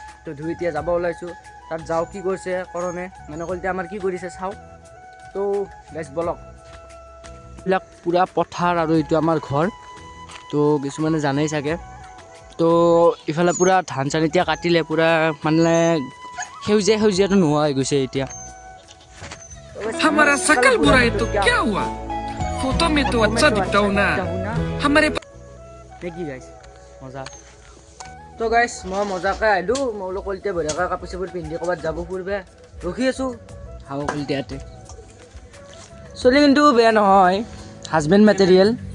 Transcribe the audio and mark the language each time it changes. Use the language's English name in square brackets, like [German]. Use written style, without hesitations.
[Assamese] তো ধুই এতিয়া যাব ওলাইছোঁ। তাত যাওঁ কি কৰিছে কৰণে মানে কলিতা আমাৰ কি কৰিছে চাওঁ। তো গাইজ বলক। এইবিলাক পূৰা পথাৰ আৰু এইটো আমাৰ ঘৰ। তো কিছুমানে জানেই চাগে। তো ইফালে পূৰা ধান চান এতিয়া কাটিলে, পূৰা মানে সেউজীয়াটো নোহোৱা হৈ গৈছে এতিয়া। [Hindi] हमारा शकल बुरा है तो क्या हुआ? फोटो में तो अच्छा दिखता हूँ ना। हमारे [Assamese] কি গাইছ মজা। তো গাইছ মই মজাকৈ আহিলোঁ। মই বোলো কলিতাই বঢ়িয়াকৈ কাপোৰ চাপোৰ পিন্ধি ক'ৰবাত যাব ফুৰিব ৰখি আছোঁ। হাও কলিতাতে চলি কিন্তু বেয়া নহয়, হাজবেণ্ড মেটেৰিয়েল।